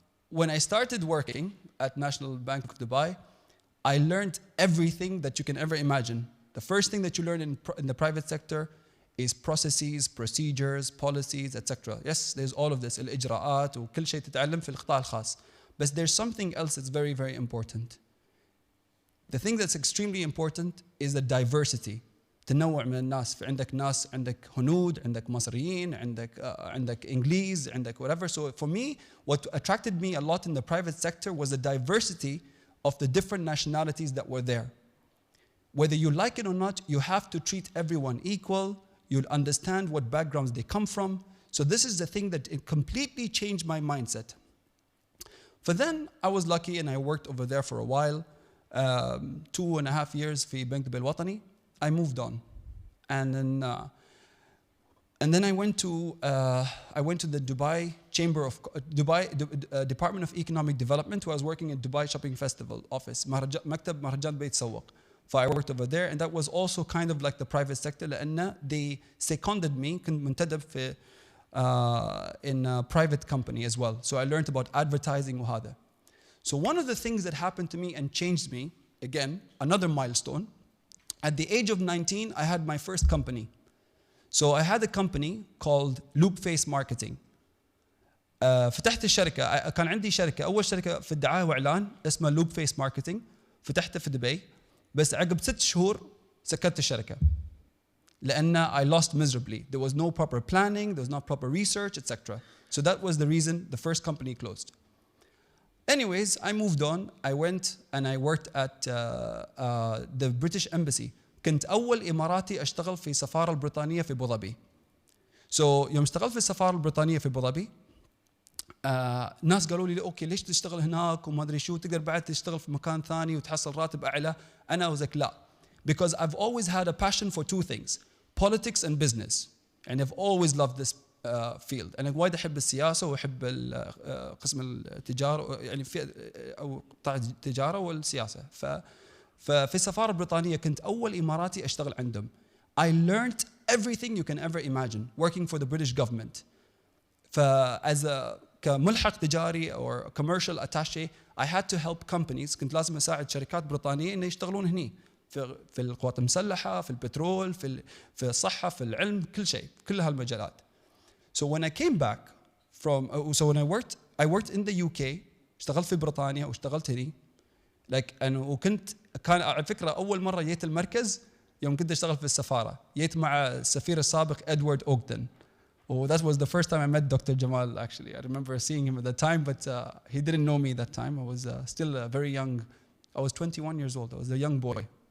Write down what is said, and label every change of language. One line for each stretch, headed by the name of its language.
English: When I started working at National Bank of Dubai, I learned everything that you can ever imagine. The first thing that you learn in the private sector is processes, procedures, policies, etc. Yes, there's all of this,
Arabic: الإجراءات وكل شيء تتعلم في القطاع الخاص.
English: But there's something else that's very, very important. The thing that's extremely important is the diversity.
Arabic: تنوع من الناس. عندك ناس, عندك هنود, عندك مصريين, عندك إنجليز, عندك
English: whatever. So for me, what attracted me a lot in the private sector was the diversity of the different nationalities that were there. Whether you like it or not, you have to treat everyone equal. You'll understand what backgrounds they come from. So this is the thing that it completely changed my mindset. But then I was lucky and I worked over there for a while.
Arabic: 2.5 years في بنك دبي الوطني.
English: I moved on. And then I went to the Dubai Chamber of Department of Economic Development, who I was working at Dubai Shopping Festival office,
Arabic: مكتب مهرجان بيت سوق.
English: So I worked over there, and that was also kind of like the private sector,
Arabic: لأن
English: they seconded me,
Arabic: كنت منتدب في
English: in a private company as well. So I learned about advertising
Arabic: وهذا.
English: So one of the things that happened to me and changed me, again, another milestone, at the age of 19, I had my first company. So I had a company called Loop Face Marketing.
Arabic: فتحت الشركة, كان عندي شركة, أول شركة في الدعاية وإعلان اسمها Loop Face Marketing, فتحتها في دبي. بس عقب 6 شهور سكرت الشركة لأن
English: I lost miserably. There was no proper planning, there was not proper research, etc. So that was the reason the first company closed. Anyways, I moved on. I went and I worked at the British Embassy.
Arabic: كنت أول إماراتي أشتغل في السفارة البريطانية في أبوظبي. So يوم اشتغلت في السفارة البريطانية في أبوظبي, ناس قالوا لي أوكي ليش تشتغل هناك وما أدري شو, تقدر بعد تشتغل في مكان ثاني وتحصل راتب أعلى. أنا
English: was like
Arabic: لا,
English: because I've always had a passion for 2 things, politics and business, and I've always loved this field.
Arabic: أنا وايد أحب السياسة وأحب قسم التجارة, يعني في أو قطاع التجارة والسياسة. ففي السفارة البريطانية كنت أول إماراتي أشتغل عندهم.
English: I learned everything you can ever imagine working for the British government. As a
Arabic: كملحق تجاري
English: or commercial attaché, I had to help companies.
Arabic: كنت لازم أساعد شركات بريطانية إن يشتغلون هني في القوات المسلحة, في البترول, في الصحة, في العلم, كل شيء, كل هالمجالات.
English: So when I came back so when I worked in the UK,
Arabic: اشتغلت في بريطانيا واشتغلت هني. كان على فكرة أول مرة جيت المركز يوم كنت أشتغل في السفارة, جيت مع السفير السابق إدوارد أوغدن.
English: Oh, that was the first time I met Dr. Jamal, actually. I remember seeing him at the time, but he didn't know me at that time. I was still very young. I was 21 years old. I was a young boy.